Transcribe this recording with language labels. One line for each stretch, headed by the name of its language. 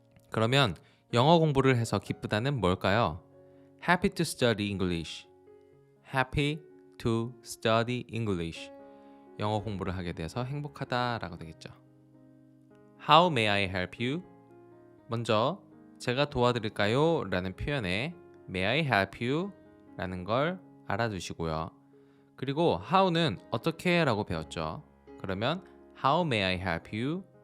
Korean: 그러면 영어 공부를 해서 기쁘다는 뭘까요?
English: Happy to study English. Happy to study English.
Korean: 영어 공부를 하게 돼서 행복하다라고 되겠죠.
English: How may I help you?
Korean: 먼저 제가 도와드릴까요? 라는 표현에
English: May I help you?
Korean: 라는 걸 알아두시고요. 그리고 how는 어떻게 라고 배웠죠. 그러면
English: How may I help you?